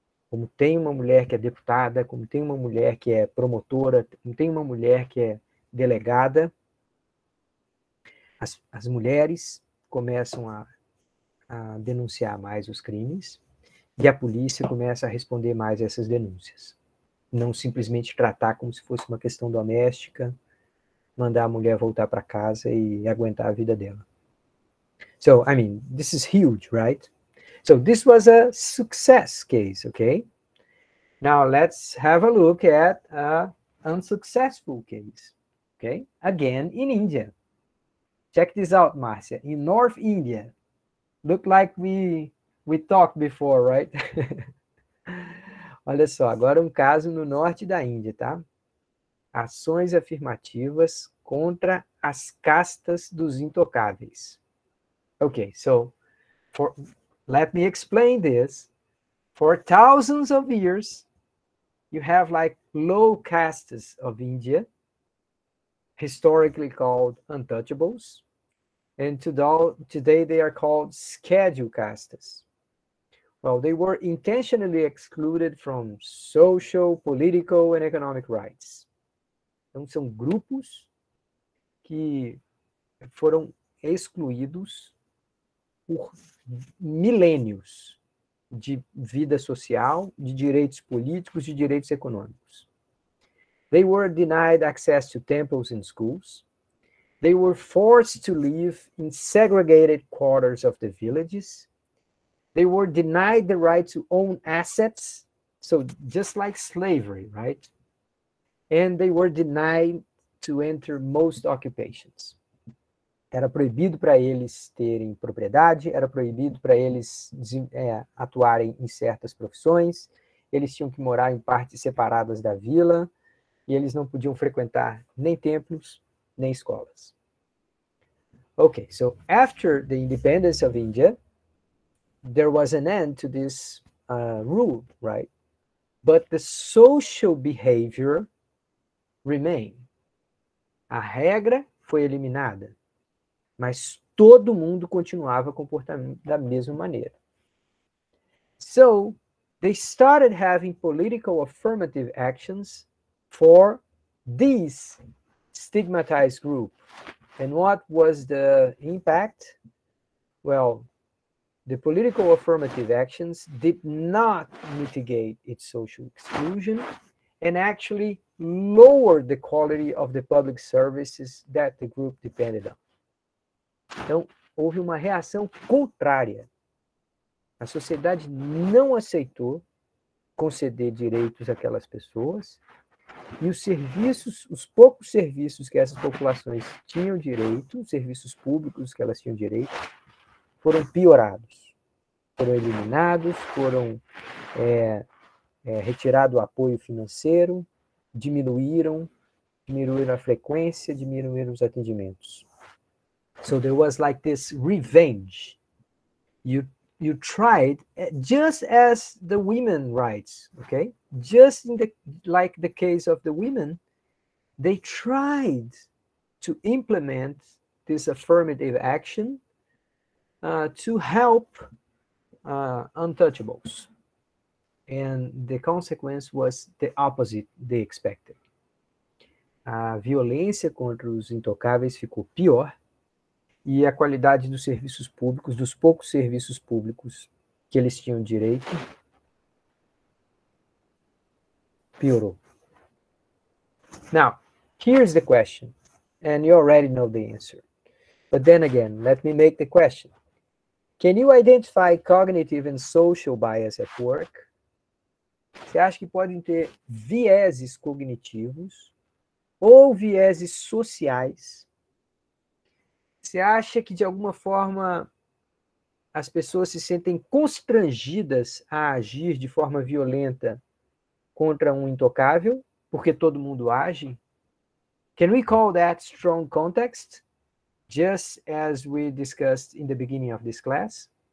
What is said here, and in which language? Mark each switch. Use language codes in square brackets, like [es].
[pt] Como tem uma mulher que é deputada, como tem uma mulher que é promotora, como tem uma mulher que é delegada, as mulheres começam a denunciar mais os crimes e a polícia começa a responder mais a essas denúncias. Não simplesmente tratar como se fosse uma questão doméstica, mandar a mulher voltar para casa e aguentar a vida dela. [en] So, I mean, this is huge, right? So this was a success case, okay? Now let's have a look at an unsuccessful case, okay? Again, in India. Check this out, Marcia. In North India, look like we talked before, right? [pt] Olha só, agora um caso no norte da Índia, tá? Ações afirmativas contra as castas dos intocáveis. [en] Okay, so let me explain this. For thousands of years, you have like low castes of India, historically called untouchables, and today they are called scheduled castes. Well, they were intentionally excluded from social, political, and economic rights. [pt] Então, são grupos que foram excluídos por milênios de vida social, de direitos políticos, de direitos econômicos. [en] They were denied access to temples and schools. They were forced to live in segregated quarters of the villages. They were denied the right to own assets, so just like slavery, right? And they were denied to enter most occupations. [pt] Era proibido para eles terem propriedade, era proibido para eles atuarem em certas profissões, eles tinham que morar em partes separadas da vila, e eles não podiam frequentar nem templos, nem escolas. [en] Okay, so after the independence of India, there was an end to this rule, right? but the social behavior remained. [pt] A regra foi eliminada, mas todo mundo continuava comportando da mesma maneira. [en] So, they started having political affirmative actions for this stigmatized group. And what was the impact? Well, the political affirmative actions did not mitigate its social exclusion and actually lowered the quality of the public services that the group depended on. [pt] Então, houve uma reação contrária. A sociedade não aceitou conceder direitos àquelas pessoas e os serviços, os poucos serviços que essas populações tinham direito, os serviços públicos que elas tinham direito, foram piorados, foram eliminados, foram retirado o apoio financeiro, diminuíram a frequência, diminuíram os atendimentos. [en] So there was like this revenge. You tried, just as the women rights, okay? Just like the case of the women, they tried to implement this affirmative action to help untouchables. And the consequence was the opposite they expected. [pt] A violência contra os intocáveis ficou pior e a qualidade dos serviços públicos, dos poucos serviços públicos que eles tinham direito, piorou. [en] Now, here's the question, and you already know the answer. But then again, let me make the question. Can you identify cognitive and social bias at work? [pt] Você acha que podem ter vieses cognitivos ou vieses sociais? Você acha que, de alguma forma, as pessoas se sentem constrangidas a agir de forma violenta contra um intocável, porque todo mundo age? [en] Can we call that strong context, just as we discussed in the beginning of this class?